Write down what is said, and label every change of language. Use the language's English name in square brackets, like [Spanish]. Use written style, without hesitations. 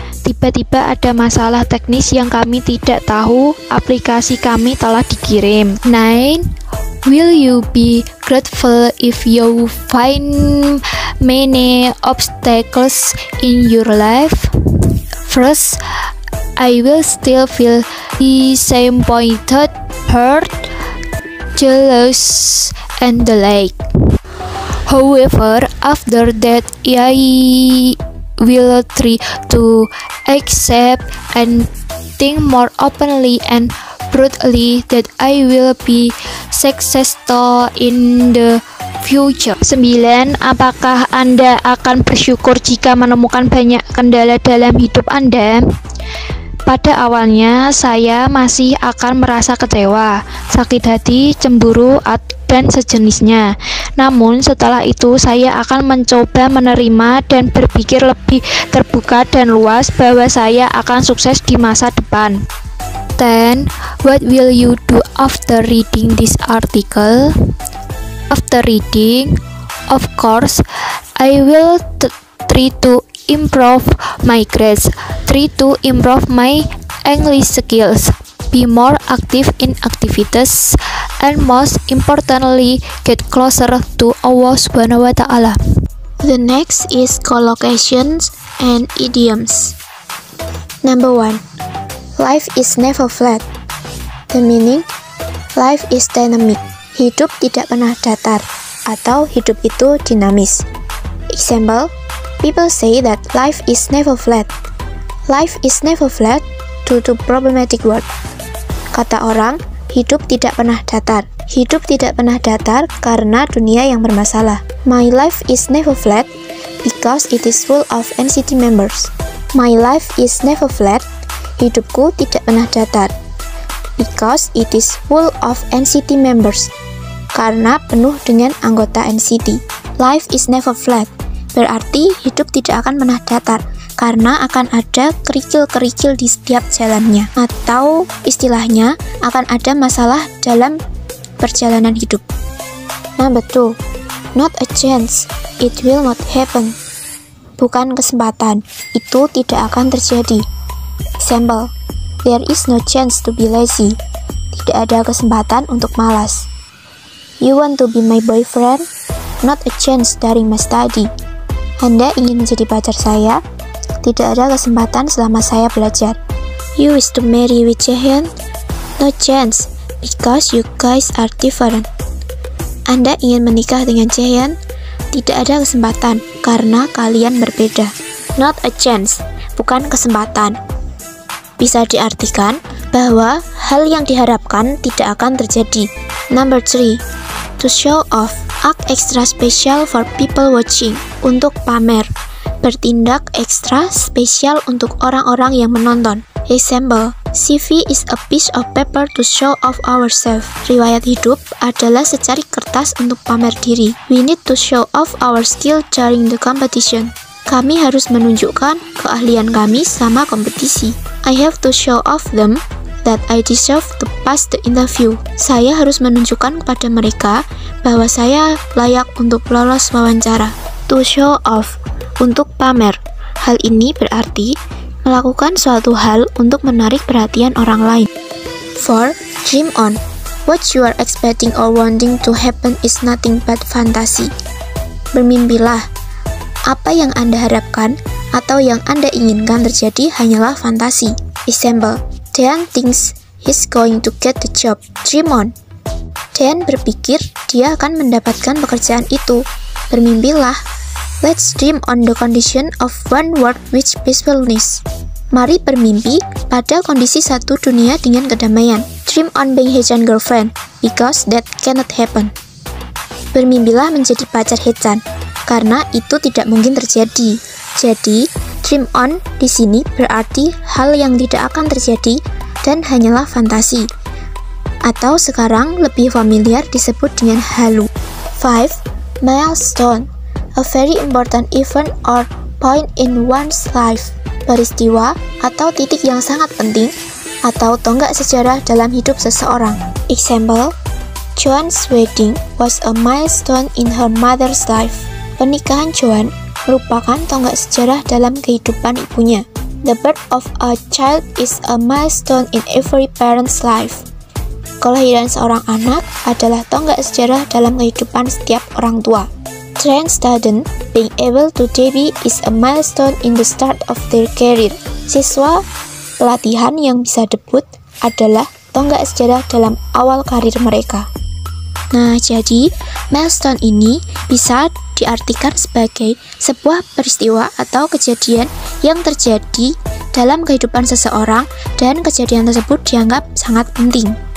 [Indonesian] Tiba-tiba ada masalah teknis yang kami tidak tahu, aplikasi kami telah dikirim. 9. [English] Will you be grateful if you find many obstacles in your life? First, I will still feel disappointed, hurt, jealous, and the like. However, after that, I will try to accept and think more openly and broadly that I will be successful in the future. 9. [Indonesian] Apakah Anda akan bersyukur jika menemukan banyak kendala dalam hidup Anda? Pada awalnya, saya masih akan merasa kecewa, sakit hati, cemburu, dan sejenisnya. Namun, setelah itu saya akan mencoba menerima dan berpikir lebih terbuka dan luas bahwa saya akan sukses di masa depan. 10. [English] What will you do after reading this article? After reading, of course, I will try to improve my grades, try to improve my English skills, be more active in activities, and most importantly, get closer to Allah Subhanahu wa Ta'ala. The next is collocations and idioms. Number 1. Life is never flat. The meaning, life is dynamic. [Indonesian] Hidup tidak pernah datar, atau hidup itu dinamis. [English] Example, people say that life is never flat. Life is never flat due to problematic world. [Indonesian] Kata orang, hidup tidak pernah datar. Hidup tidak pernah datar karena dunia yang bermasalah. [English] My life is never flat because it is full of NCT members. My life is never flat. [Indonesian] Hidupku tidak pernah datar [English] because it is full of NCT members. [Indonesian] Karena penuh dengan anggota NCT. [English] Life is never flat. [Indonesian] Berarti hidup tidak akan pernah datar karena akan ada kerikil-kerikil di setiap jalannya, atau istilahnya akan ada masalah dalam perjalanan hidup. [English] Number 2. Not a chance, it will not happen. [Indonesian] Bukan kesempatan, itu tidak akan terjadi. [English] Example, there is no chance to be lazy. [Indonesian] Tidak ada kesempatan untuk malas. [English] You want to be my boyfriend? Not a chance during my study. [Indonesian] Anda ingin menjadi pacar saya? Tidak ada kesempatan selama saya belajar. [English] You wish to marry with Jaehyun? No chance, because you guys are different. [Indonesian] Anda ingin menikah dengan Jaehyun? Tidak ada kesempatan, karena kalian berbeda. [English] Not a chance, [Indonesian] bukan kesempatan. Bisa diartikan bahwa hal yang diharapkan tidak akan terjadi. [English] Number 3. To show off, act extra special for people watching. [Indonesian] Untuk pamer, bertindak ekstra spesial untuk orang-orang yang menonton. [English] Example, CV is a piece of paper to show off ourselves. [Indonesian] Riwayat hidup adalah secari kertas untuk pamer diri. [English] We need to show off our skill during the competition. [Indonesian] Kami harus menunjukkan keahlian kami sama kompetisi. [English] I have to show off them that I deserve to pass the interview. [Indonesian] Saya harus menunjukkan kepada mereka bahwa saya layak untuk lolos wawancara. [English] To show off, [Indonesian] untuk pamer. Hal ini berarti melakukan suatu hal untuk menarik perhatian orang lain. [English] 4. Dream on. What you are expecting or wanting to happen is nothing but fantasy. [Indonesian] Bermimpilah. Apa yang Anda harapkan atau yang Anda inginkan terjadi hanyalah fantasi. [English] Example, Dan thinks he's going to get the job. Dream on. [Indonesian] Dan berpikir dia akan mendapatkan pekerjaan itu. Bermimpilah. [English] Let's dream on the condition of one world with peacefulness. [Indonesian] Mari bermimpi pada kondisi satu dunia dengan kedamaian. [English] Dream on being Hechan girlfriend, because that cannot happen. [Indonesian] Bermimpilah menjadi pacar Hechan, karena itu tidak mungkin terjadi. Jadi, dream on di sini berarti hal yang tidak akan terjadi dan hanyalah fantasi. Atau sekarang lebih familiar disebut dengan halu. 5. [English] Milestone, a very important event or point in one's life. [Indonesian] Peristiwa atau titik yang sangat penting atau tonggak sejarah dalam hidup seseorang. [English] Example, Joan's wedding was a milestone in her mother's life. [Indonesian] Pernikahan Joan merupakan tonggak sejarah dalam kehidupan ibunya. [English] The birth of a child is a milestone in every parent's life. [Indonesian] Kelahiran seorang anak adalah tonggak sejarah dalam kehidupan setiap orang tua. [English] Trained student being able to debut is a milestone in the start of their career. [Indonesian] Siswa pelatihan yang bisa debut adalah tonggak sejarah dalam awal karir mereka. Nah, jadi milestone ini bisa diartikan sebagai sebuah peristiwa atau kejadian yang terjadi dalam kehidupan seseorang dan kejadian tersebut dianggap sangat penting.